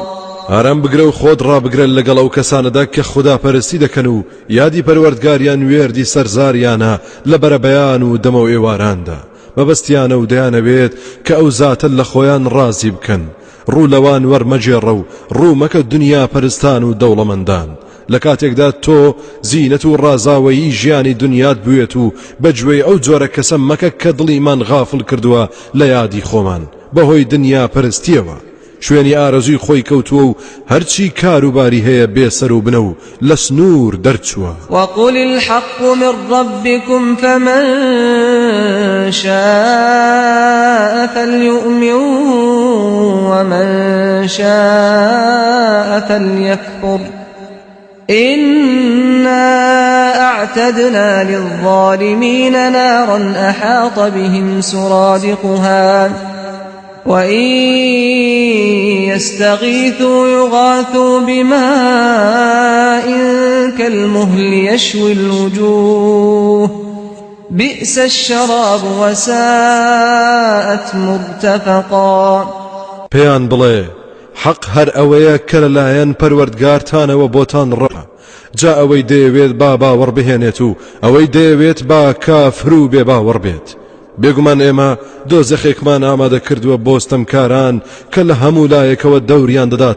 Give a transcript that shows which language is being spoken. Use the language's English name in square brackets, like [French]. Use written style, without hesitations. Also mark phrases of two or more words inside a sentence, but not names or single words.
[Central Kurdish] ئارام بگرە و خۆت ڕابگرن لەگەڵ ئەو کەسانەدا کە خوداپەرستی دەکەن و یادی پەروەردگاریان وێردی سەرزاریانە لە بەرەبەیان و دەمە و ئێواراندا مەبەستیانە و دەیانەوێت کە ئەو زاتە لە خۆیان ڕازی بکەن ڕوو لەوان وەرمەجێڕە و ڕوو مەکە دنیا پەرستان و دەوڵەمەندان لە کاتێکدا تۆ زینەت و ڕازاوەیی ژیانی دنیات بوێت و بەگوێی ئەو جۆرە کەسە مەکە کە دڵیمان غافڵ کردووە لە یادی خۆمان بەهۆی دنیا پەرستیەوە شوێنی ئارەزوی خۆی کەوتووە و هەرچی کاروباری هەیە بێسەر و بنە و لە سنوور دەرچووە [Arabic] وقل الحق من ربكم فمن شاء فليؤمن ومن شاء فليكفر إنا أعتدنا للظالمين نارا أحاط بهم سرادقها وإن يستغيثوا يغاثوا بماء كالمهل يشوي الوجوه بئس الشراب وساءت مرتفقا [Central Kurdish] پێیان بڵێ حەق هەر ئەوەیە کە لەلایەن پەروەردگارتانەوە بۆتان ڕە جا ئەوەی دەیەوێت با باوەڕ بهێنێت و ئەوەی دەیەوێت با کافر و بێ باوەڕ بێت بێگومان ئێمە دۆزەخێکمان ئامادە کردووە بۆستەمکاران کە لە هەموو لایەکەوە دەوریان دەدات